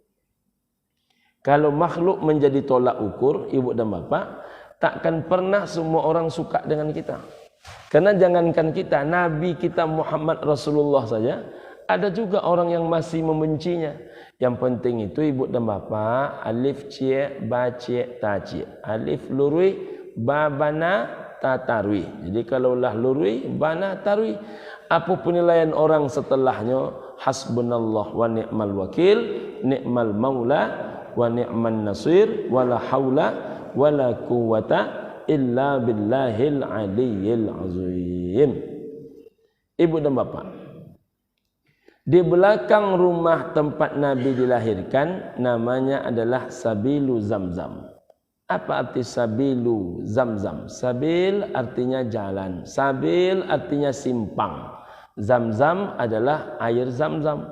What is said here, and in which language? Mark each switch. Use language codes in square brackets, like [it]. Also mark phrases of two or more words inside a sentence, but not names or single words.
[id] Kalau makhluk menjadi tolak ukur, ibu dan bapak, takkan pernah semua orang suka dengan kita. Karena jangankan kita, Nabi kita Muhammad Rasulullah saja, ada juga orang yang masih membencinya. Yang penting itu ibu dan bapak, [min] alif cie, ba cie, ta cie. Alif lurui, ba bana, ta tarwi. Jadi kalaulah lurui, bana, tarwi. [id] Apa penilaian orang setelahnya? [ar] حسبنا الله ونعم الوكيل، نعم المولى، ونعم النصير، ولا حول ولا قوة إلا بالله العلي العظيم. [id] Ibu dan bapak, di belakang rumah tempat Nabi dilahirkan namanya adalah Sabilu Zamzam. Apa arti Sabilu Zamzam? Sabil artinya jalan, sabil artinya simpang, Zamzam adalah air Zamzam.